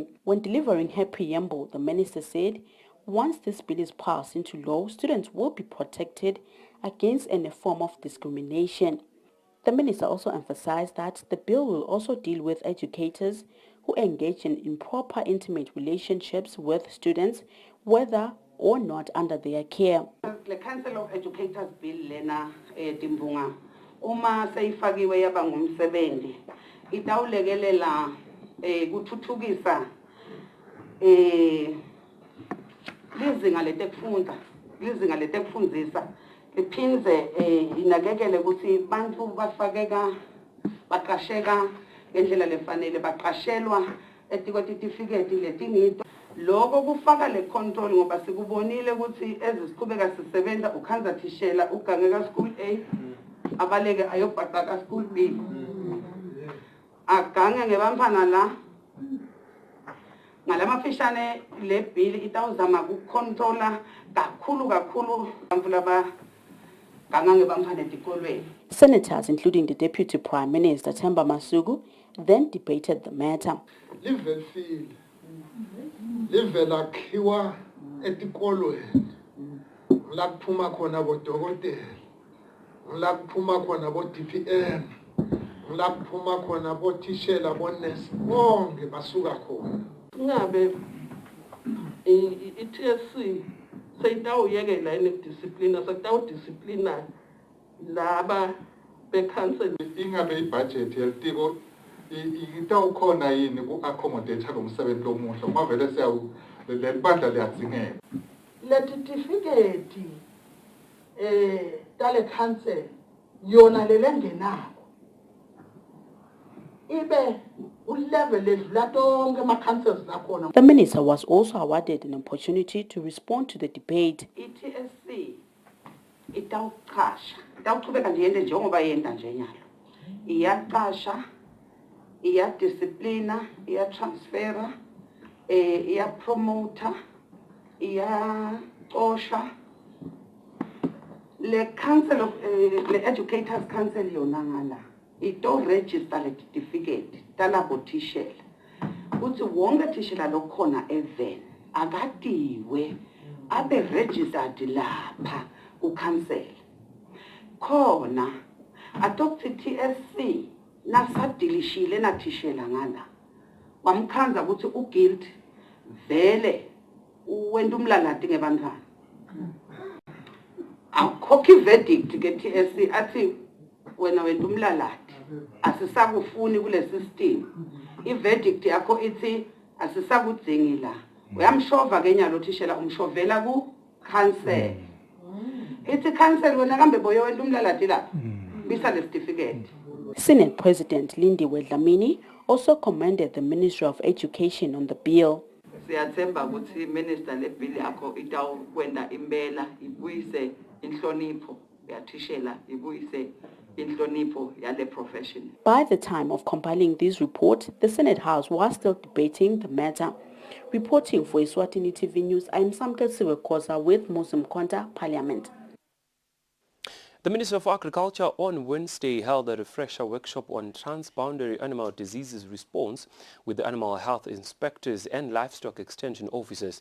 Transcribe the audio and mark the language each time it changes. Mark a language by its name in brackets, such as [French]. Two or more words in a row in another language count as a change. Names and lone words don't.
[English] When delivering her preamble, the minister said, once this bill is passed into law, students will be protected against any form of discrimination. The minister also emphasized that the bill will also deal with educators who engage in improper intimate relationships with students, whether or not under their care. [Swati] The Council of Educators Bill lena timbunga uma seyifakiwe yaba ngumsebenzi itawulekelela kuthuthukisa lizinga letekufundisa liphindze inakekele ukuthi bantu bafakeka baqasheka ngendlela lefanele baqashelwa etikotifiketi letingito lokho kufaka le control ngoba sikubonile ukuthi ezisiqhubeka sisebenza ukhanza thishela ugangeka school A abaleke ayobhaqaka school B agange ngebamphana la ngalamafishane le bill itawuzama ukucontrola kakhulu laba ganga ngebamphana etikolweni. [English] Senators, including the Deputy Prime Minister Themba Masuku, then debated the matter. [Swati] Livela khiwa etikolweni la kuphuma khona bodokotela la kuphuma khona bo DPM la kuphuma khona bo tishela bo nurse bonke basuka khona ngabe iTSC seyitawuyekela discipline sekutawudiscipline laba be-council ingabe ibudget yelitiko itawukhona yini ku-accommodate lo msebenzi lomuhle ngoba vele leli bandla liyadzingeka letitifiketi tale council yona lelengenako ibe ulevel edlula tonke ama-councils lakhona. [English] The minister was also awarded an opportunity to respond to the debate. [Swati] iTSC itawuqhubeka nje yente njengoba yenta nje nyalo iyaqasha iyadisciplina iyatransfera iyapromota iyaqosha le [English] council of [Swati] le [English] educators council [Swati] yona ngala ito register le certificate talabo tishela uthi wonke tishela lokhona even akadiwe abe registered lapha ku council khona adopted TSC nasadilishile nathishela ngala wamkhanza ukuthi uguilt vele wenda umlalati ngebantwana akhokhi verdict ke TSC athi wena wenda umlalati asisakufuni kule system iverdict yakho ithi asisakudzingi la uyamshova ke nyalo thishela umshovela ku cancel ithi cancel wena kambe boyo wenda umlalati la bisa le certificate. [English] Senate President Lindiwe Dlamini also commended the Ministry of Education on the bill. [Swati] Siyathemba ukuthi minister le bill yakho itawukwenda impela ibuyise inhlonipho yathishela ibuyise inhlonipho yale profession. [English] By the time of compiling this report, the Senate House was still debating the matter. Reporting for Eswatini TV News, I am Samke Siwekosa with Muslim Konta, Parliament. The Minister of Agriculture on Wednesday held a refresher workshop on transboundary animal diseases response with the animal health inspectors and livestock extension officers.